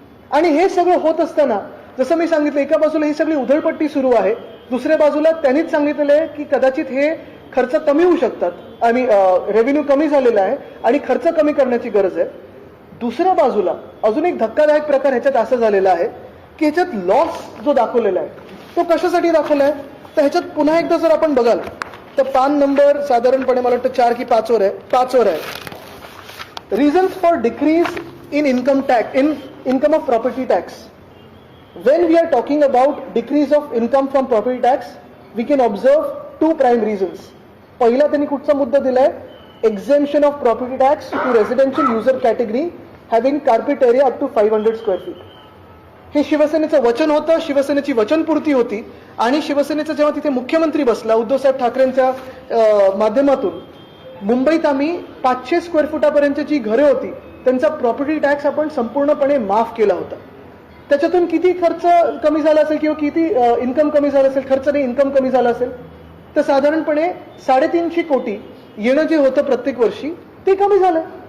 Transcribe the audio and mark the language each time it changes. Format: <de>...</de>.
<mr>आणि हे सगळं होत असताना, जसं मी सांगितलं, एका बाजूला ही सगळी उधळपट्टी सुरू आहे, दुसऱ्या बाजूला त्यांनीच सांगितलेलं आहे की कदाचित हे खर्च कमी होऊ शकतात आणि रेव्हेन्यू कमी झालेला आहे आणि खर्च कमी करण्याची गरज आहे. दुसऱ्या बाजूला अजून एक धक्कादायक प्रकार ह्याच्यात असा झालेला आहे की ह्याच्यात लॉस जो दाखवलेला आहे तो कशासाठी दाखवला आहे. तर ह्याच्यात पुन्हा एकदा जर आपण बघाल तर पान नंबर साधारणपणे मला वाटतं 4 की 5 वर आहे.</mr> <en>Reasons for decrease in income of property tax. When we are talking about decrease of income from property tax, we can observe two prime reasons.</en> <mr>पहिला त्यांनी कुठचा मुद्दा दिलाय,</mr> <en>exemption of property tax to residential user category having carpet area up to 500 square feet.</en> <mr>हे शिवसेनेचं वचन होतं, शिवसेनेची वचनपूर्ती होती आणि शिवसेनेचा जेव्हा तिथे मुख्यमंत्री बसला उद्धव साहेब ठाकरेंच्या माध्यमातून मुंबईत आम्ही 500 स्क्वेअर फुटापर्यंतची जी घरे होती त्यांचा प्रॉपर्टी टॅक्स आपण संपूर्णपणे माफ केला होता. त्याच्यातून किती खर्च कमी झाला असेल किंवा किती इन्कम कमी झालं असेल, खर्च नाही इन्कम कमी झालं असेल, तर साधारणपणे 350 कोटी येणं जे होतं प्रत्येक वर्षी ते कमी झालं.</mr>